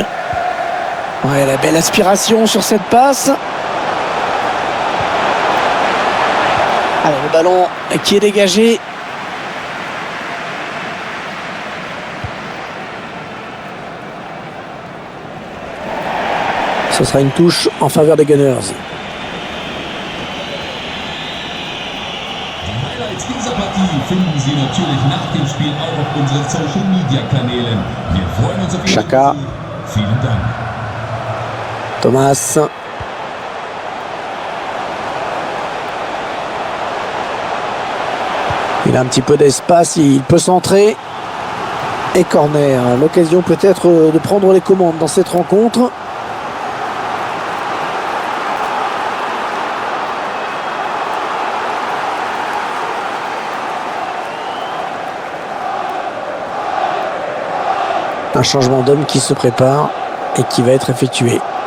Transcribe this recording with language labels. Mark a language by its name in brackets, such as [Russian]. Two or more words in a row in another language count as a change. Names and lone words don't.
[French] Ouais, la belle aspiration sur cette passe. Allez, le ballon qui est dégagé. Ce sera une touche en faveur des Gunners. [German] Dieser Partie finden Sie natürlich nach dem Spiel auch auf unseren [English] Social Media [German] Kanälen. Wir freuen uns auf Ihre Xhaka. Vielen Dank. Thomas. [French] Il a un petit peu d'espace, il peut centrer. Et corner. L'occasion peut-être de prendre les commandes dans cette rencontre. Un changement d'homme qui se prépare et qui va être effectué.